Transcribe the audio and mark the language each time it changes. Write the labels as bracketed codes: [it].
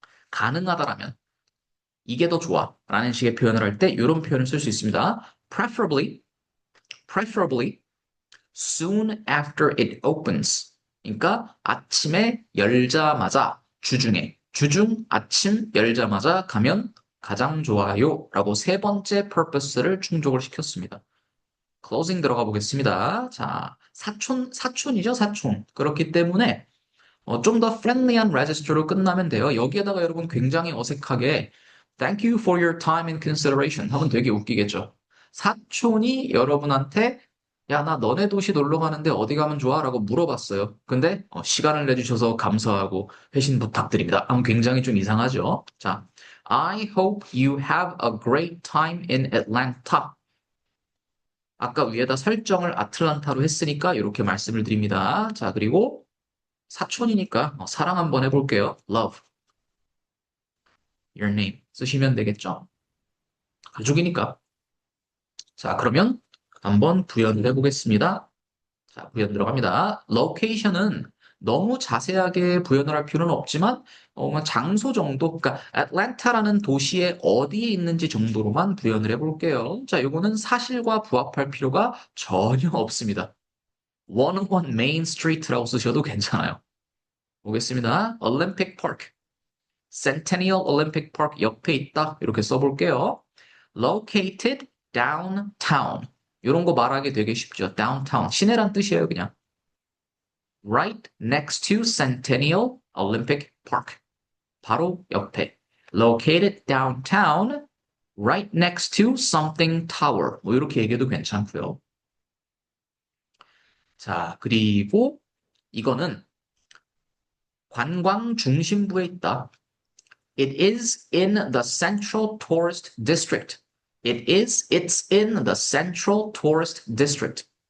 [ko] 가능하다라면 이게 더 좋아 라는 식의 표현을 할 때 이런 표현을 쓸 수 있습니다. [en] preferably soon after it opens. [ko] 그러니까 아침에 열자마자 주중 아침 열자마자 가면 가장 좋아요 라고 세 번째 purpose를 충족을 시켰습니다. closing 들어가 보겠습니다. 자, 사촌이죠, 사촌. 그렇기 때문에 좀 더 friendly한 register로 끝나면 돼요. 여기에다가 여러분 굉장히 어색하게 [en] Thank you for your time and consideration [ko] 하면 되게 웃기겠죠. 사촌이 여러분한테 야, 나 너네 도시 놀러 가는데 어디 가면 좋아? 라고 물어봤어요. 근데 시간을 내주셔서 감사하고 회신 부탁드립니다. 하면 굉장히 좀 이상하죠. [en] 자, I hope you have a great time in Atlanta. [ko] 아까 위에다 설정을 아틀란타로 했으니까 이렇게 말씀을 드립니다. 자, 그리고 사촌이니까 사랑 한번 해볼게요. [en] Love your name 쓰시면 되겠죠. [ko] 가족이니까. 자, 그러면 한번 부연을 해보겠습니다. 자, 부연 들어갑니다. location은 너무 자세하게 부연을 할 필요는 없지만 뭐 장소 정도, 그러니까 애틀랜타라는 도시에 어디에 있는지 정도로만 부연을 해볼게요. 자, 요거는 사실과 부합할 필요가 전혀 없습니다. 101 Main Street라고 쓰셔도 괜찮아요. 보겠습니다. Olympic Park. Centennial Olympic Park 옆에 있다. 이렇게 써볼게요. [en] Located downtown. [ko] 이런 거 말하기 되게 쉽죠. downtown. 시내란 뜻이에요, 그냥. [en] Right next to Centennial Olympic Park. [ko] 바로 옆에. [en] Located downtown. Right next to something tower. [ko] 뭐 이렇게 얘기해도 괜찮고요. 자, 그리고 이거는 관광 중심부에 있다. [en] It is in the Central Tourist District. It's in the Central Tourist District.